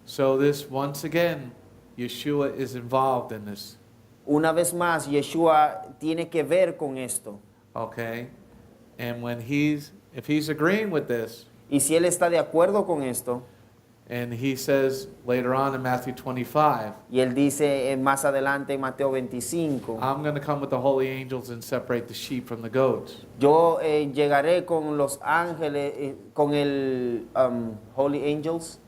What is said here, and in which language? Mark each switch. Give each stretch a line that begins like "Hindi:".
English: So this, once again, Yeshua is involved in this.
Spanish: Una vez más, Yeshua tiene que ver con esto.
English: Okay? And if he's agreeing with this,
Spanish: Y si él está de acuerdo con esto,
English: and he says later on in Matthew 25,
Spanish: y él dice más adelante en Mateo 25,
English: I'm going to come with the holy angels and separate the sheep from the goats.
Spanish: yo llegaré con los ángeles, con el
English: holy angels.